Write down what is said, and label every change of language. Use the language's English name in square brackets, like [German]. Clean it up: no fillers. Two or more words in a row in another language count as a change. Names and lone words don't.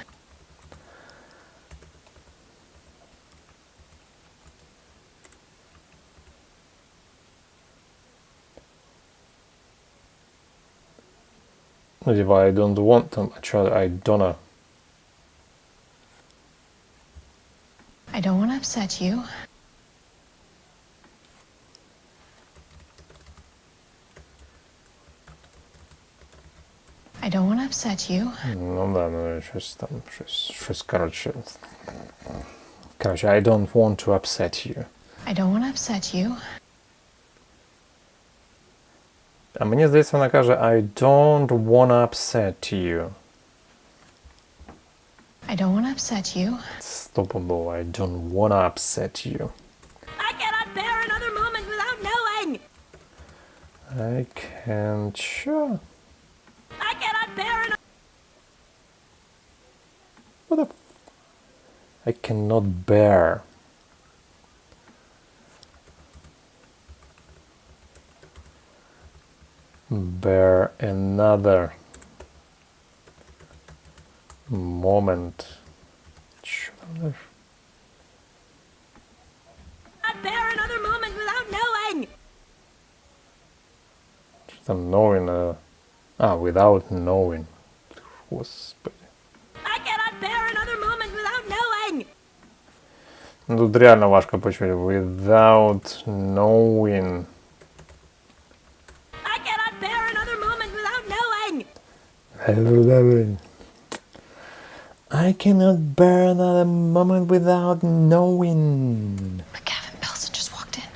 [English] If I don't want them, I don't. I don't want to upset you. I don't want to upset you. [Ukrainian] Ну да, ну щось там, коротше. Коротше, [English] I don't want to upset you. I don't want to upset you. [Ukrainian] А мені здається, вона каже [English] I don't wanna upset you. I don't want to upset you. Стопудово, I don't wanna upset you. I cannot bear another moment without knowing. I can't... Що? I cannot bear another... What the... I cannot bear... bear another moment. [Ukrainian] Що там далі? [English] Not bear another moment without knowing. [Ukrainian] Що там [English] knowing? Without knowing. [Ukrainian] Господи. [English] I cannot bear another moment without knowing. [Ukrainian] Ну, тут реально важко почути. [English] Without knowing. I I cannot bear another moment without knowing. But Gavin Belson just walked in.